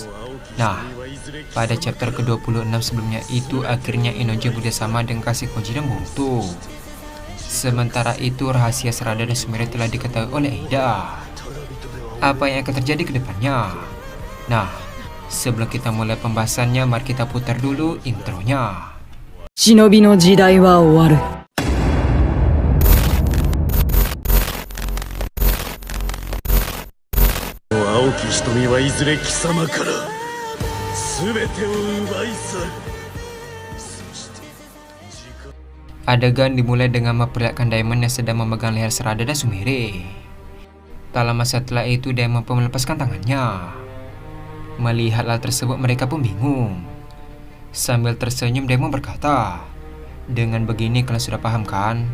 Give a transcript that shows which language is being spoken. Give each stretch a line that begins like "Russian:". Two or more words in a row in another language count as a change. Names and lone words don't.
Indonesian: Nah, pada chapter ke-26 sebelumnya itu akhirnya Inoji bekerjasama dengan Kasikoji dan Boruto. Sementara itu rahasia Sarada dan Sumire telah diketahui oleh Eida. Apa yang akan terjadi ke depannya? Nah, sebelum kita mulai pembahasannya, mari kita putar dulu intronya.
Japanese: 忍びの時代は終わる。青き瞳はいずれ貴様から全てを奪い去る。
Indonesian: Adegan dimulai dengan memperlihatkan Diamond yang sedang memegang leher Sarada dan Sumire. Tak lama setelah itu Diamond pun melepaskan tangannya. Melihat hal tersebut mereka pun bingung. Sambil tersenyum Diamond berkata, "Dengan begini kalian sudah paham kan?